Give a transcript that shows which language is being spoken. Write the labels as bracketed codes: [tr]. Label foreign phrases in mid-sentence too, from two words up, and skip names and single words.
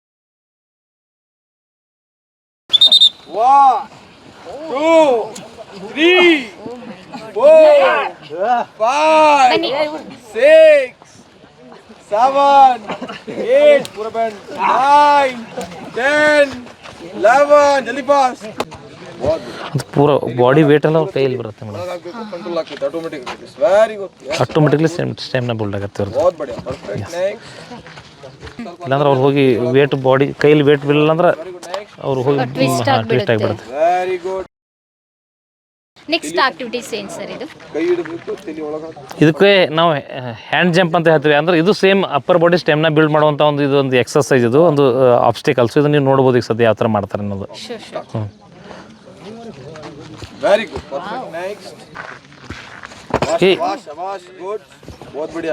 [hi] 1 2 3 4 5 6 7 8 पूरा बैंड 9 10 11 जल्दी पास [kn] ಅದು ಪೂರ [en] body weight [kn] ಎಲ್ಲ ಅವ್ರ ಕೈಯಲ್ಲಿ ಬರುತ್ತೆ ಮೇಡಮ್. कंट्रोल ಆಗ್ತದೆ ಆಟೋಮೆಟಿಕ್. [en] very good. [kn] ಆಟೋಮೆಟಿಕ್ಲಿ ಸ್ಟೆಮ್ನ ಬಿಲ್ಡ್ ಆಗುತ್ತೆ ಅವ್ರದ್ದು. [hi] बहुत बढ़िया [en] perfect. next [kn] ಇಲ್ಲಾಂದ್ರೆ ಅವ್ರು ಹೋಗಿ [en] weight body [kn] ಕೈಯಲ್ಲಿ ವೇಟ್ ಬೀಳಲ್ಲ ಅಂದ್ರೆ ಅವ್ರು ಹೋಗಿ ಟ್ವಿಸ್ಟ್ ಆಗಿಬಿಡುತ್ತೆ. [en] very good. next activities [kn] ಏನು ಸರ್ ಇದು? ಕೈ ಹಿಡಿದು ತಲೆ ಒಳಗೆ ಇದಕ್ಕೆ ನಾವು [en] hand jump [kn] ಅಂತ ಹೇಳ್ತೀವಿ. ಅಂದ್ರೆ ಇದು [en] same upper body [kn] ಸ್ಟೆಮ್ನ ಬಿಲ್ಡ್ ಮಾಡುವಂಥ ಒಂದು ಇದೊಂದು ಎಕ್ಸರ್ಸೈಸ್, ಇದು ಒಂದು ಆಬ್ಸ್ಟಿಕಲ್ಸ್. ಇದು ನೀವು ನೋಡ್ಬೋದು ಈಗ ಸದ್ಯ ಯಾವ ಥರ ಮಾಡ್ತಾರೆ ಅನ್ನೋದು. [en] very good perfect. [hi] ನೆಕ್ಸ್ಟ್ शाबाश गुड बहुत बढ़िया